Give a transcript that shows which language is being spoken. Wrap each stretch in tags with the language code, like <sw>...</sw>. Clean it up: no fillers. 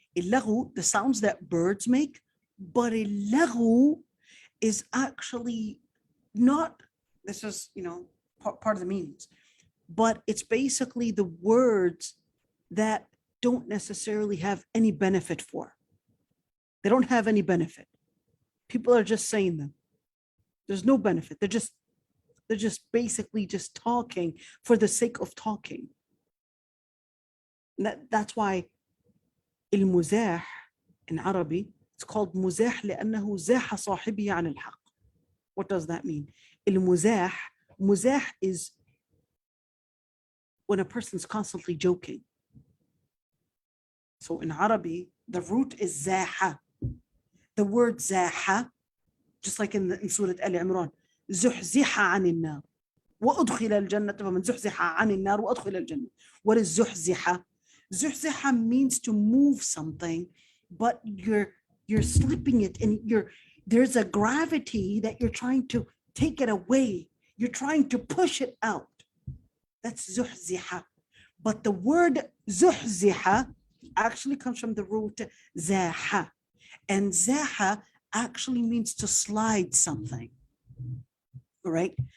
<en>Illahu, the sounds that birds make, but illahu is actually not, this is, part of the meanings, but it's basically the words that don't necessarily have any benefit for. They don't have any benefit. People are just saying them. There's no benefit. They're just basically just talking for the sake of talking.</en> <ar>That's why المزاح</ar> <en>in Arabic, it's called</en> <ar>مزاح لأنه زاح صاحبه عن الحق.</ar> <en>What does that mean? المزاح, muzah is when a person's constantly joking. So in Arabic, the root is zaha. The word zaha, just like in Surah Al-Imran,</en> <ar>زحزح عن النار وأدخل الجنة فمن زحزح عن النار وأدخل الجنة.</ar> <en>What is زحزح? زحزح means to move something, but you're slipping it, and there's a gravity that you're trying to take it away. You're trying to push it out. That's زحزح. But the word زحزح actually comes from the root zaha, and zaha actually means to slide something. Right?</en>